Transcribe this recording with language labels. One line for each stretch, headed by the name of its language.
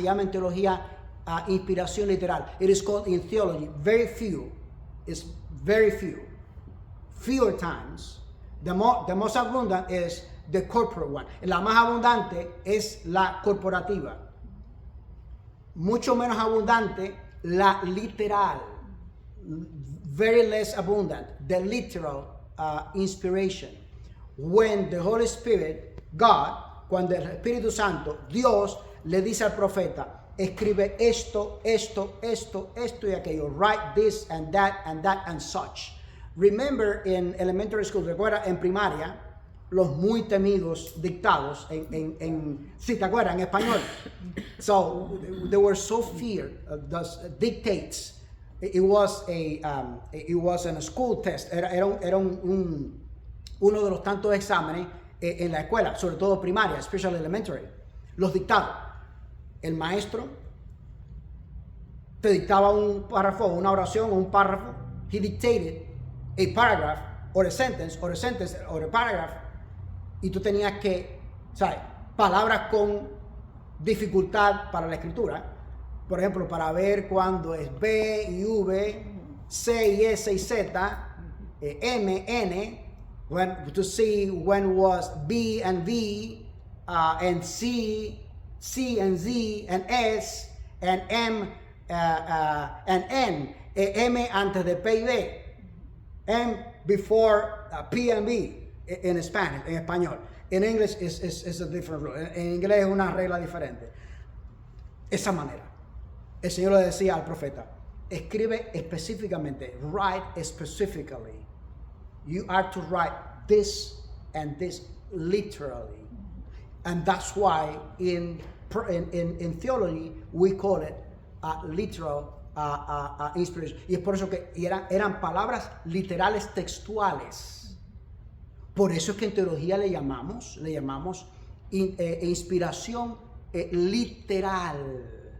Spanish: Se llama en teología inspiración literal.
English: It is called in theology very few. It's very few. Fewer times. The most abundant is the corporate one.
Spanish: La más abundante es la corporativa. Mucho menos abundante la literal.
English: Very less abundant, the literal inspiration. When the Holy Spirit, God,
Spanish: cuando el Espíritu Santo, Dios, le dice al profeta, escribe esto y aquello.
English: Write this and that and such. Remember in elementary school,
Spanish: recuerda en primaria, los muy temidos dictados si te acuerdas, en español.
English: So they were so feared, those dictates. It was a school test.
Spanish: Era uno de los tantos exámenes en la escuela, sobre todo primaria,
English: especially elementary.
Spanish: Los dictados. El maestro te dictaba un párrafo, una oración o un párrafo.
English: He dictated a paragraph or a sentence or a paragraph.
Spanish: Y tú tenías que, ¿sabes? Palabras con dificultad para la escritura. Por ejemplo, para ver cuándo es B y V, C y S y Z, M, N.
English: To see when was B and V, and C and Z, and S, and M, and N.
Spanish: M antes de P y B.
English: M before P and B. En Spanish,
Spanish: en español.
English: En English is a different rule.
Spanish: En inglés es una regla diferente. Esa manera. El Señor le decía al profeta, escribe específicamente,
English: write specifically. You are to write this and this literally. And that's why in theology we call it literal inspiration.
Spanish: Y es por eso que eran palabras literales textuales. Por eso es que en teología le llamamos inspiración literal.